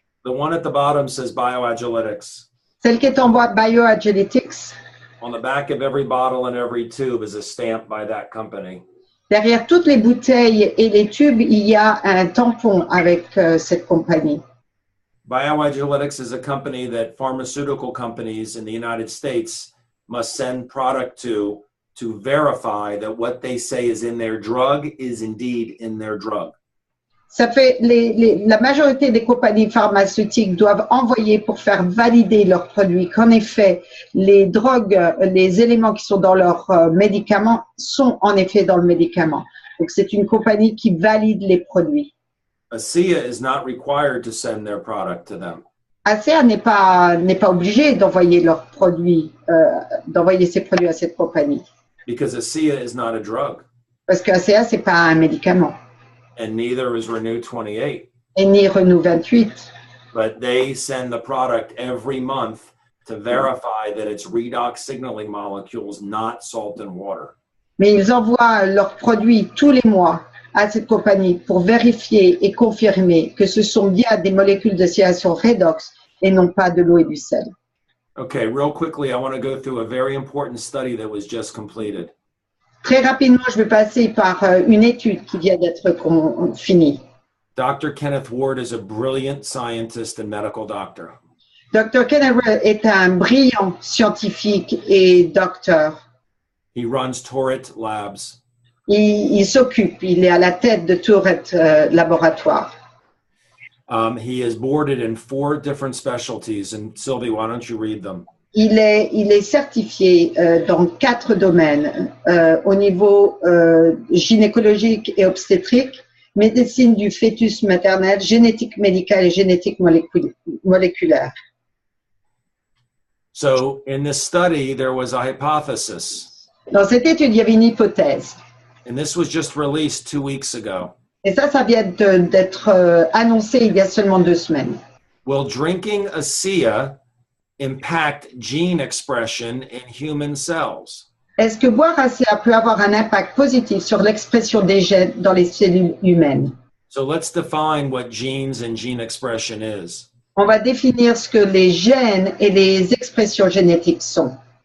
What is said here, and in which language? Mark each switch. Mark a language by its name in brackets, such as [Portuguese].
[English] The one at the bottom says bioagiletics. [French] Celle qui est en bois Bioagiletics, [English] On the back of every bottle and every tube is a stamp by that company. [French] derrière toutes les bouteilles et les tubes, il y a un tampon avec cette compagnie. [English] Bioigeletics is a company that pharmaceutical companies in the United States must send product to verify that what they say is in their drug is indeed in their drug. [French] Ça fait la majorité des compagnies pharmaceutiques doivent envoyer pour faire valider leurs produits qu'en effet, les drogues, les éléments qui sont dans leurs médicaments sont en effet dans le médicament. Donc, c'est une compagnie qui valide les produits. [English] ASEA is not required to send their product to them. [French] ASEA n'est pas obligé d'envoyer leurs produits, d'envoyer ses produits à cette compagnie. [English] Because ASEA is not a drug. [French] Parce que ASEA, c'est pas un médicament. [English] And neither is Renew 28. [French] Et ni Renew 28. [English] But they send the product every month to verify that it's redox signaling molecules, not salt and water. [French] Mais ils envoient leurs produits tous les mois à cette compagnie pour vérifier et confirmer que ce sont bien des molécules de distillation Redox et non pas de l'eau et du sel. [English] Okay, real quickly, I want to go through a very important study that was just completed. [French] Très rapidement, je vais passer par une étude qui vient d'être finie. [English] Dr. Kenneth Ward is a brilliant scientist and medical doctor. Dr. [French] Kenneth Ward est un brillant scientifique et docteur. [English] He runs Tourette Labs. [French] Il s'occupe, il est à la tête de Tourette Laboratoire. [English] He is boarded in 4 different specialties. And Sylvie, why don't you read them? [French] Il est certifié dans 4 domaines, au niveau gynécologique et obstétrique, médecine du fœtus maternel, génétique médicale et génétique moléculaire. [English] So in this study, there was a hypothesis. [French] Dans cette étude, il y avait une hypothèse. [English] And this was just released 2 weeks ago. [French] Et ça vient d'être annoncé il y a seulement 2 semaines. [English] Will drinking ASEA impact gene expression in human cells? [French] Est-ce que boire ASEA peut avoir un impact positif sur l'expression des gènes dans les cellules humaines? [English] So let's define what genes and gene expression is. [French] On va définir ce que les gènes et les expressions génétiques sont.